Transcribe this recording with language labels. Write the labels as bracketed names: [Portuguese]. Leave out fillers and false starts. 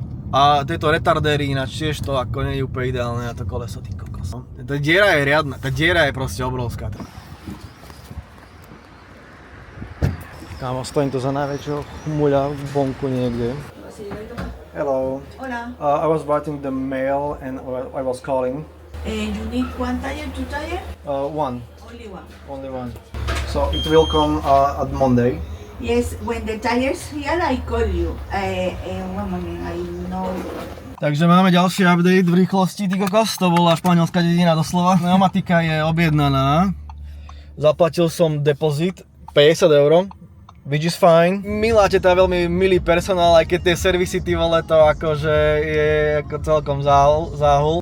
[Slovak] A tieto retardéry ináč tiež to ako nie je úplne ideálne na to koleso, ty kokos. Tá diera je riadna, tá diera je proste obrovská. Kámo, stojím tu za najväčšieho chmuľa vonku niekde. [English] Hello. [Spanish] Hola. [English] I was writing the mail and I was calling. You need one tire, two tire? One. Only one. Only one. So it will come at Monday. Yes, when the tire's here, I call you. One moment, I know. [Slovak] Takže máme ďalší update v rýchlosti, ty kokos. To bola španielská dedina doslova. Pneumatika je objednaná. Zaplatil som depozit 50 €. [English] Which is fine. [Slovak] Milá teta, veľmi milý personál, aj keď tie servisy, ty vole, to akože je ako celkom záhul.